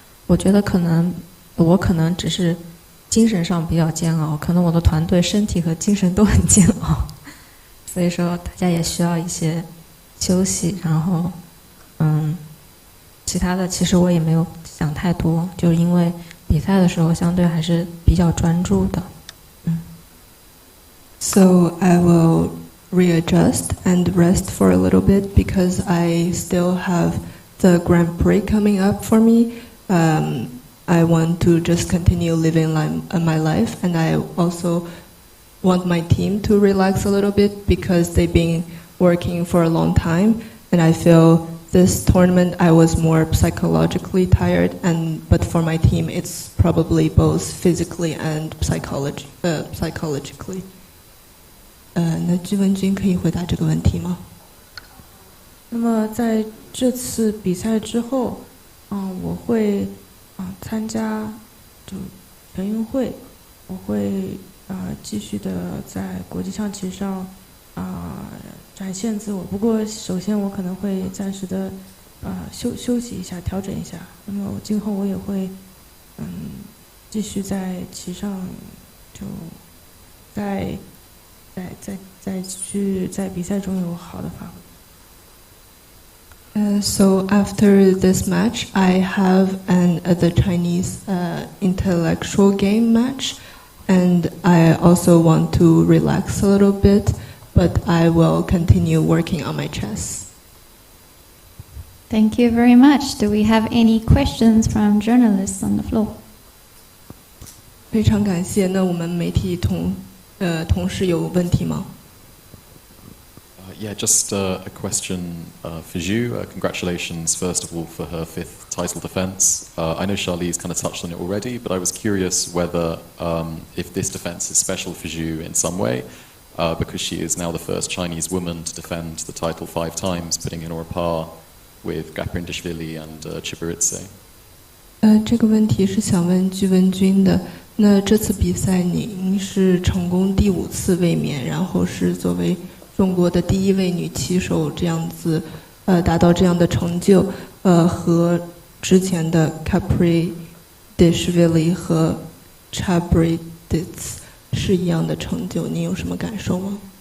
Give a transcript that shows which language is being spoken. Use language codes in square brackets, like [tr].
[zh] 我觉得我可能只是精神上比较煎熬，可能我的团队身体和精神都很煎熬，所以说大家也需要一些休息。然后其他的其实我也没有想太多，就因为比赛的时候相对还是比较专注的。 [en] So I will readjust and rest for a little bit because I still have the Grand Prix coming up for me. I want to just continue living my life, and I also want my team to relax a little bit because they've been working for a long time, and I feel this tournament I was more psychologically tired, but for my team it's probably both physically and psychologically. [zh] 那朱文君可以回答这个问题吗？那么在这次比赛之后，我会参加就全运会，我会继续的在国际象棋上展现自我。不过首先我可能会暂时的休息一下，调整一下。那么今后我也会继续在棋上就再去在比赛中有好的发挥。 [en] So after this match, I have the Chinese intellectual game match, and I also want to relax a little bit, but I will continue working on my chess. Thank you very much. Do we have any questions from journalists on the floor? [zh] 非常感谢。那我们媒体同事有问题吗？ [en] Yeah, just a question for Ju. Congratulations, first of all, for her 5th title defense. I know Charlize kind of touched on it already, but I was curious whether if this defense is special for Ju in some way, because she is now the first Chinese woman to defend the title 5 times, putting in or a par with Gaprindashvili and Chiburitse. [zh] 这个问题是想问具文君的。那这次比赛您是成功第5次卫冕，然后是作为中国的第1位女棋手，这样子达到这样的成就，和之前的 Gaprindashvili 和 Chiburitse 是一样的成就，您有什么感受吗？